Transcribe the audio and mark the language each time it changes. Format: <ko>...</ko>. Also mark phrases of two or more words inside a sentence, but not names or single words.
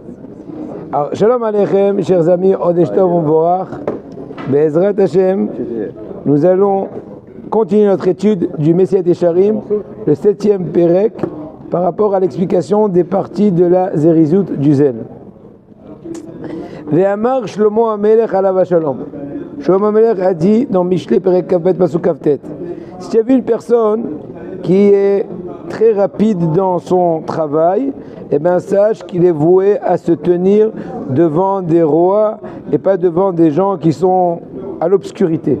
<fr>Alors,</fr> <he>שלום עליכם,</he> <fr>chers amis,</fr> <he>חודש טוב ומבורך, בעזרת השם,</he> <fr>nous allons continuer notre étude du Messiat Yesharim, le 7e Pérec, par rapport à l'explication des parties de la Zerizout du Zel.</fr> <he>ואמר שלמה המלך עליו השלום.</he> <fr>Shlomo HaMelech a dit dans Mishlei</fr> <he>פרק כט פסוק כט,</he> <fr>si tu as vu une personne qui est très rapide dans son travail, eh bien sache qu'il est voué à se tenir devant des rois et pas devant des gens qui sont à l'obscurité.</fr>